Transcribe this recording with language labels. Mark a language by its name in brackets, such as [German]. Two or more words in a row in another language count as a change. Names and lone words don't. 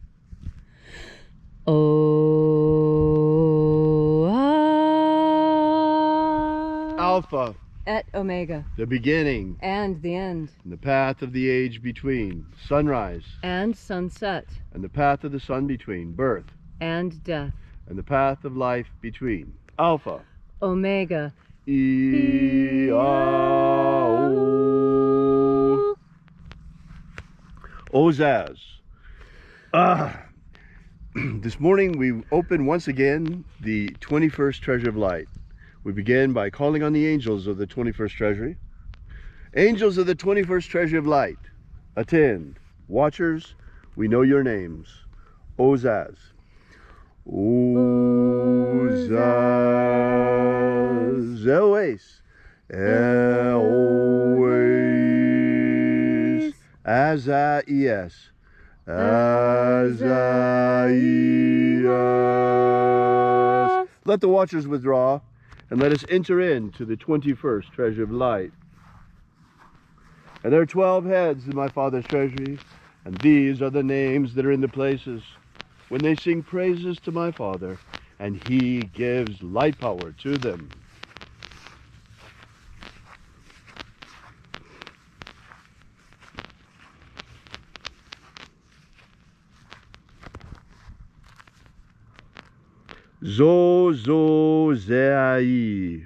[English] Alpha. Et Omega. The beginning. And the end. And the path of the age between. Sunrise. And sunset. And the path of the sun between. Birth. And death. And the path of life between. Alpha. Omega. E-A-O. Ozaz. This morning we open once again the 21st Treasure of Light. We begin by calling on the angels of the 21st Treasury. Angels of the 21st Treasury of Light, attend. Watchers, we know your names. Ozaz. Ozaz. Eloes. Eloes. Azaias. Azaias. Let the watchers withdraw, and let us enter into the 21st Treasure of Light. And there are 12 heads in my Father's treasury, and these are the names that are in the places when they sing praises to my Father, and he gives light power to them. Zo, zo, zeai.